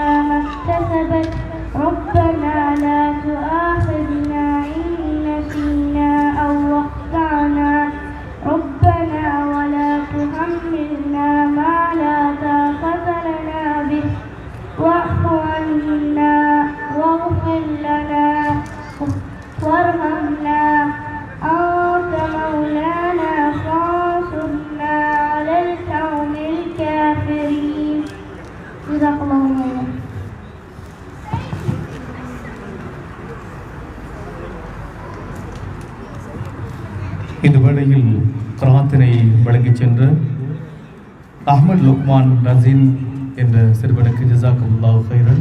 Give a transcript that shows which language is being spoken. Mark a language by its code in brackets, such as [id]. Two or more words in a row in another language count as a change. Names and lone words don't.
[ar] ما اكتسبت ربنا لا تؤاخذنا إن نسينا أو أخطأنا ربنا ولا تحملنا ما لا طاقة لنا به واعف عنا واغفر لنا وارحمنا أنت مولانا فانصرنا على القوم الكافرين. جزاك الله خيرا. [ta] இந்த வேளையில் கிராத்தினை வழங்கிச் சென்ற அஹ்மத் லுக்மான் ரசீன் என்ற சிறுவனுக்கு [ar] جزاك الله خيرا.